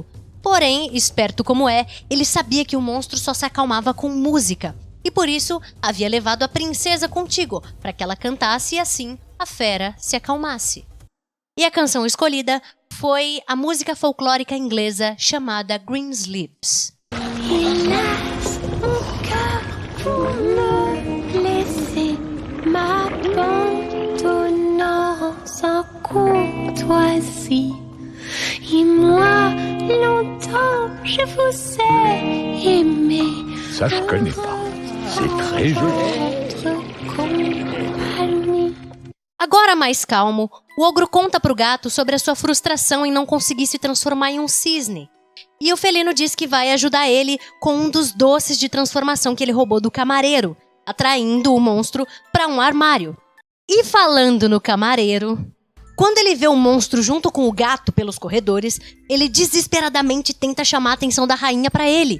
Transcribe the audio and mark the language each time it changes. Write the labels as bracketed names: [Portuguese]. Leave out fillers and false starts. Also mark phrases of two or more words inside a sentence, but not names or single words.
[Portuguese] Porém, esperto como é, ele sabia que o monstro só se acalmava com música. E por isso, havia levado a princesa contigo, para que ela cantasse e assim a fera se acalmasse. E a canção escolhida foi a música folclórica inglesa chamada Greensleeves. [French] hélas, mon cœur, vous me laissez. courtoisie. Et moi, longtemps, je vous ai aimé. Ça, je connais pas. C'est très joli. Compagnie. [Portuguese] Agora mais calmo, o ogro conta pro gato sobre a sua frustração em não conseguir se transformar em um cisne. E o felino diz que vai ajudar ele com um dos doces de transformação que ele roubou do camareiro, atraindo o monstro para um armário. E falando no camareiro, quando ele vê o monstro junto com o gato pelos corredores, ele desesperadamente tenta chamar a atenção da rainha para ele.